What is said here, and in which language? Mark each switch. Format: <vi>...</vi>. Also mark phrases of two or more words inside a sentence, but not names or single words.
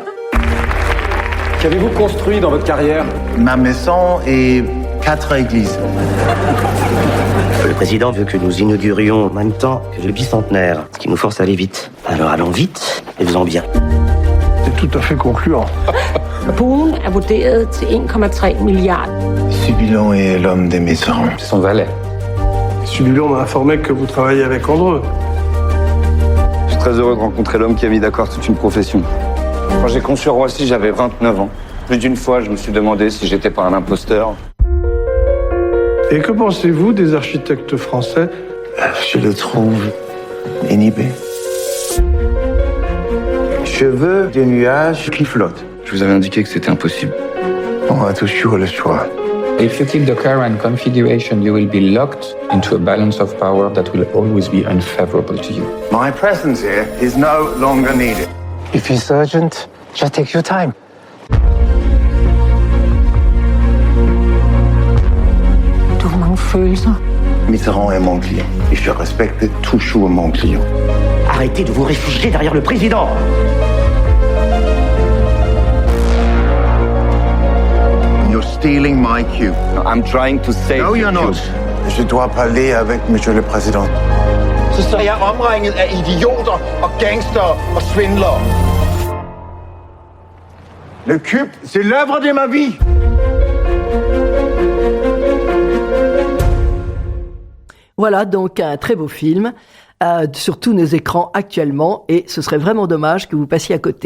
<fr>Qu'avez-vous construit dans votre carrière? Ma maison et 4 églises. Le président veut que nous inaugurions en même temps que le bicentenaire, ce qui nous force à aller vite. Alors allons vite et faisons bien. C'est tout à fait concluant.</fr> <da>Buen er vurderet til 1,3 milliarder.</da> <fr>Subilo est l'homme des Mitterrand. C'est son valet. Subilo m'a informé que vous travaillez avec Andreu. Je suis très heureux de rencontrer l'homme qui a mis d'accord toute une profession. Quand j'ai conçu Roissy, j'avais 29 ans. Plus d'une fois, je me suis demandé si j'étais pas un imposteur. Et que pensez-vous des architectes français? Je le trouve inhibé. Je veux des nuages qui flottent. Je vous avais indiqué que c'était impossible. On a toujours le choix.</fr> <en>If you keep the current configuration, you will be locked into a balance of power that will always be unfavorable to you. My presence here is no longer needed. If it's urgent, just take your time.</en> <da>Du har mange følelser.</da> <fr>Mitterrand est mon client et je respecte toujours mon client. Arrêtez de vous réfugier derrière le président.</fr> <en>You're stealing my cue. I'm trying to save No, you're not.</en> <fr>Je dois parler avec Monsieur le Président.</fr> <da>Så står jeg omringet af idioter og gangster og svindlere.</da> <fr>Le cube, c'est l'œuvre de ma vie. Voilà donc un très beau film sur tous nos écrans actuellement et ce serait vraiment dommage que vous passiez à côté.</fr>